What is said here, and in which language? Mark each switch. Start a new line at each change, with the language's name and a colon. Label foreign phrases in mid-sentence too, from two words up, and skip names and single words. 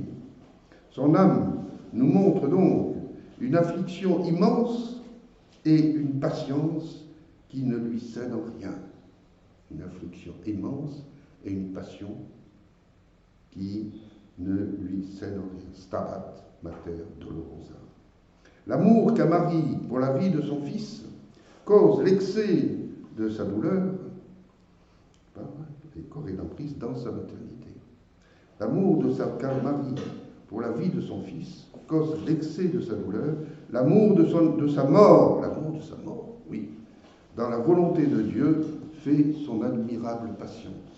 French: Son âme nous montre donc une affliction immense et une patience qui ne lui cède en rien. Une affliction immense et une passion qui ne lui cède en rien.
Latin: Stabat mater dolorosa.
French: L'amour qu'a Marie pour la vie de son fils cause l'excès de sa douleur, et co-rédemptrice dans sa maternité. L'amour qu'a Marie pour la vie de son fils cause l'excès de sa douleur, l'amour de sa mort, oui, dans la volonté de Dieu, fait son admirable patience.